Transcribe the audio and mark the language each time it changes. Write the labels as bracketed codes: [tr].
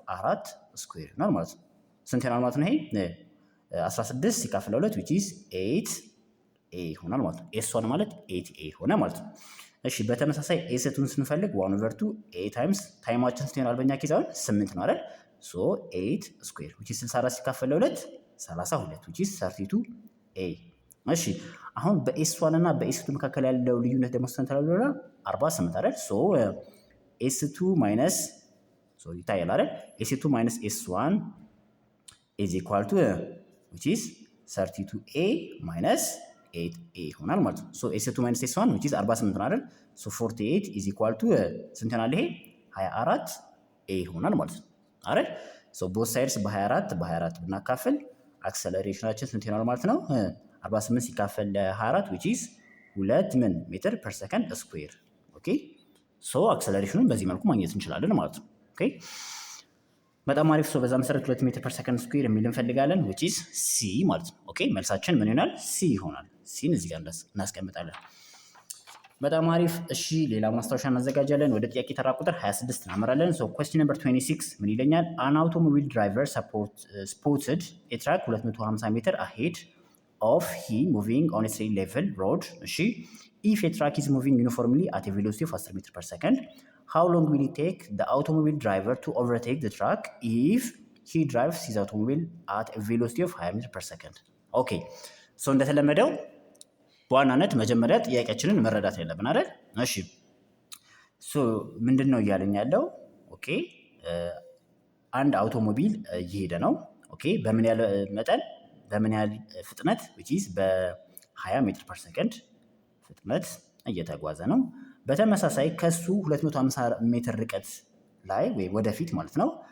[am] 4 ስኩዌር ይሆናል ማለት ነው። ስንት ይሆናል ማለት ነው? ይሄ 16 ሲካፈል 2 which is 8 a ይሆናል ማለት ነው። s1 ማለት 8 a ሆነ ማለት ነው። እሺ በተመሳሳይ s2ን ስንፈልግ 1/2 a ታይምስ ታይማችን ስንት ይሆናል? በእኛ ኬስ አሁን 8 ነው አይደል? ሶ 8 ስኩዌር which is 64 ሲካፈል 2 32 which is 32 a። እሺ አሁን በs1 እና በs2 መካከል ያለው ልዩነት ደግሞ ስንት ነው? 48 አይደል? ሶ s2 ማይነስ ሶ ይታያል አይደል? [en] s2 ማይነስ s1 is equal to which is 32a minus 8a [am] ይሆናል ማለት ነው። ሶ [en] s2 minus s1 which is 48 [am] ነው አይደል? ሶ 48 is equal to ስንት ይሆናል? ይሄ 24a ይሆናል ማለት ነው አይደል? ሶ ቦት ሳይድስ በ24 ብናካፍል አክሰለሬሽናችን ስንት ይሆናል ማለት ነው? 48 ሲካፈል ለ24 which is 2 ሜትር ፐር ሰከንድ ስኩዌር ኦኬ። ሶ አክሰለሬሽኑን በዚህ መልኩ ማግኘት እንችላለን ማለት ነው። ኦኬ በጣም አሪፍ። ሶ በዛ መሰረት 2 ሜትር ፐር ሰከንድ ስኩዌር የሚል እንፈልጋለን which is c ማለት ነው። ኦኬ መልሳችን ምን ይሆናል? c ይሆናል። ሲን እዚህ ጋር እናስቀምጣለን። በጣም አሪፍ። እሺ ሌላ ማስታወሻ እናዘጋጃለን። ወደ ጥያቄ ተራ ቁጥር 26 እናመራለን። ሶ [en] question number 26 [am] ምን ይለኛል? [en] an automobile driver spotted a truck 250 ሜትር ahead of him moving on a straight level road። እሺ if a truck is moving uniformly at a velocity of 10 meter per second how long will it take the automobile driver to overtake the truck if he drives his automobile at a velocity of 20 meter per second? [am] ኦኬ ሶ እንደተለመደው በዋናነት መጀመሪያ ጥያቄያችንን መረዳት ያለብን አይደል? እሺ ሶ ምንድነው እያለኝ ያለው? ኦኬ አንድ አውቶሞቢል እየሄደ ነው። ኦኬ በምን ያህል መጠን በምን ያህል ፍጥነት which is በ20 ሜትር ፐር ሰከንድ ፍጥነት እየተጓዘ ነው። በተመሳሳይ ከሱ 250 ሜትር ርቀት ላይ ወይ ወደፊት ማለት ነው